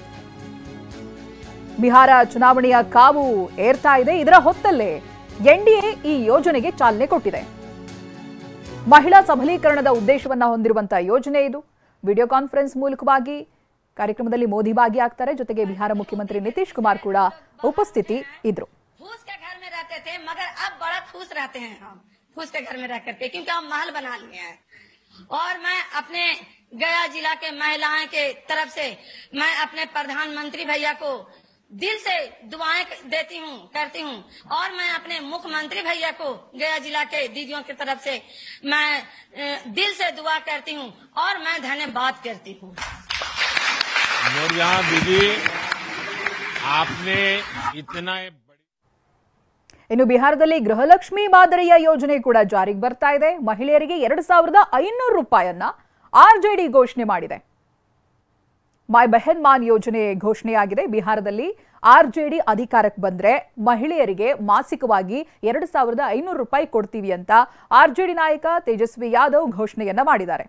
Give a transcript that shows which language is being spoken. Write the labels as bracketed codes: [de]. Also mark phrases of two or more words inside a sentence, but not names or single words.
[kn] ಬಿಹಾರ ಚುನಾವಣೆಯ ಕಾವು ಏರ್ತಾ ಇದೆ. ಇದರ ಹೊತ್ತಲ್ಲೇ ಎನ್ಡಿಎ ಈ ಯೋಜನೆಗೆ ಚಾಲನೆ ಕೊಟ್ಟಿದೆ. ಮಹಿಳಾ ಸಬಲೀಕರಣದ ಉದ್ದೇಶವನ್ನ ಹೊಂದಿರುವಂತಹ ಯೋಜನೆ ಇದು. [en] video conference [kn] ಮೂಲಕವಾಗಿ ಕಾರ್ಯಕ್ರಮದಲ್ಲಿ ಮೋದಿ ಭಾಗಿಯಾಗ್ತಾರೆ. ಜೊತೆಗೆ ಬಿಹಾರ ಮುಖ್ಯಮಂತ್ರಿ ನಿತೀಶ್ ಕುಮಾರ್ ಕೂಡ ಉಪಸ್ಥಿತಿ ಇದ್ರು. [hi] फूस के घर में रहते थे मगर अब बड़ा खुश रहते हैं हम फूस के घर में रह करके, क्योंकि हम महल बना लिए हैं। और मैं अपने गया जिला के महिलाएं के तरफ से मैं अपने प्रधानमंत्री भैया को दिल से दुआएं देती हूं, करती हूं। और मैं अपने मुख्यमंत्री भैया को गया जिला के दीदियों की तरफ से मैं दिल से दुआ करती हूं और मैं धन्यवाद करती हूं। दीदी आपने इतना [kn] ಇನ್ನು ಬಿಹಾರದಲ್ಲಿ ಗೃಹಲಕ್ಷ್ಮಿ ಮಾದರಿಯ ಯೋಜನೆ ಕೂಡ ಜಾರಿಗೆ ಬರ್ತಾ ಇದೆ. ಮಹಿಳೆಯರಿಗೆ 2,500 ರೂಪಾಯಿಯನ್ನ ಆರ್ಜೆಡಿ ಘೋಷಣೆ ಮಾಡಿದೆ. ಮೈ ಬೆಹನ್ ಮಾನ್ ಯೋಜನೆ ಘೋಷಣೆಯಾಗಿದೆ. ಬಿಹಾರದಲ್ಲಿ ಆರ್ಜೆಡಿ ಅಧಿಕಾರಕ್ಕೆ ಬಂದ್ರೆ ಮಹಿಳೆಯರಿಗೆ ಮಾಸಿಕವಾಗಿ 2,500 ರೂಪಾಯಿ ಕೊಡ್ತೀವಿ ಅಂತ ಆರ್ಜೆಡಿ ನಾಯಕ ತೇಜಸ್ವಿ ಯಾದವ್ ಘೋಷಣೆಯನ್ನ ಮಾಡಿದ್ದಾರೆ.